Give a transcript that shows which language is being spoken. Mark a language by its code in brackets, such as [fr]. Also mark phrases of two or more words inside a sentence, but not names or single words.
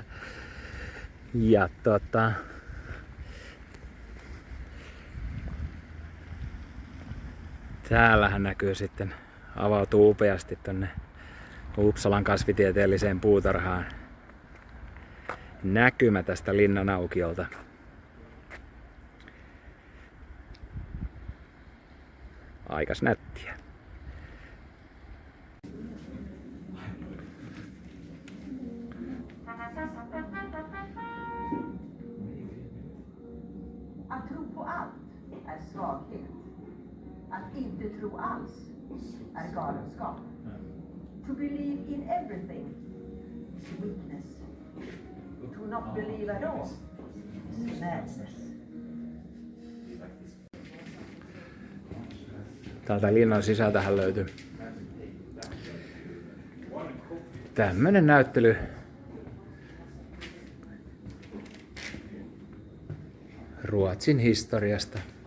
[fi] Ja täällähän näkyy sitten, avautuu upeasti tonne Uppsalan kasvitieteelliseen puutarhaan näkymä tästä linnan aukiolta. Aikas nättiä. [sv] Att tro på allt är svaghet. Att inte tro alls är galenskap. [en] To believe in everything is weakness. To not believe at all is madness. [fi] Täältä linnan sisältähän löytyy tämmönen näyttely. Ruotsin historiasta.